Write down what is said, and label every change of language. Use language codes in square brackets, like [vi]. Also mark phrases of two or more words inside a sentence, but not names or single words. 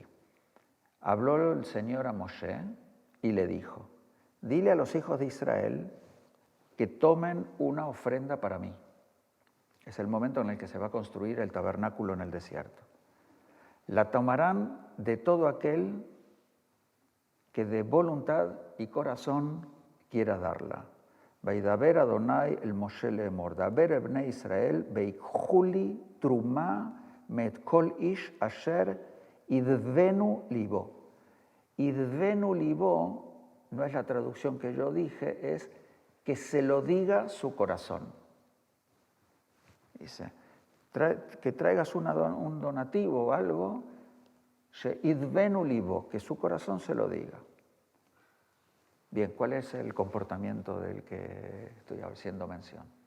[es] Habló el Señor a Moshe y le dijo, dile a los hijos de Israel que tomen una ofrenda para mí. Es el momento en el que se va a construir el tabernáculo en el desierto. La tomarán de todo aquel que de voluntad y corazón quiera darla. [he] וידבר אדוני אל משה לאמר, דבר אל בני ישראל ויקחו לי תרומה מאת כל איש אשר ידבנו לבו. ידבנו לבו [es] no es la traducción que yo dije, es que se lo diga su corazón. Dice, que traigas un donativo o algo, [he] ידבנו לבו, [es] que su corazón se lo diga. Bien, ¿cuál es el comportamiento del que estoy haciendo mención?